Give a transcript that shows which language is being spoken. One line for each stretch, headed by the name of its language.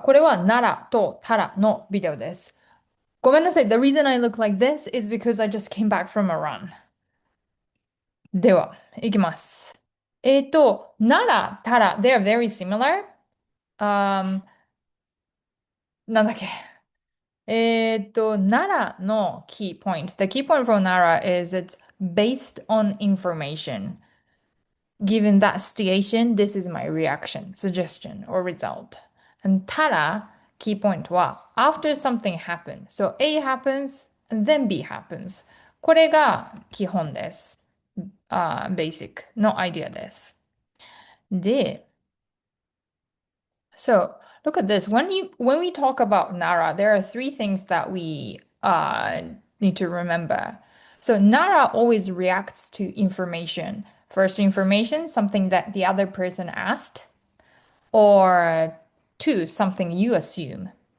Japanese: これは奈良とタラのビデオです。ごめんなさい。
English: The reason I look like this is because I just came back from a run.
Japanese: では、いきます。
English: 奈良、タラ、they are very similar.
Japanese: なんだっけ。
English: 奈良の key point. The key point for Nara is it's based on information. Given that situation, this is my reaction, suggestion, or result. And Tara, key point は after something happens. So A happens, and then B happens.
Japanese: これが基本です。 basic のアイディアです。
English: で、so look at this. When we talk about Nara, there are three things that we need to remember. So Nara always reacts to information. First information, something that the other person asked, or two, something you assume.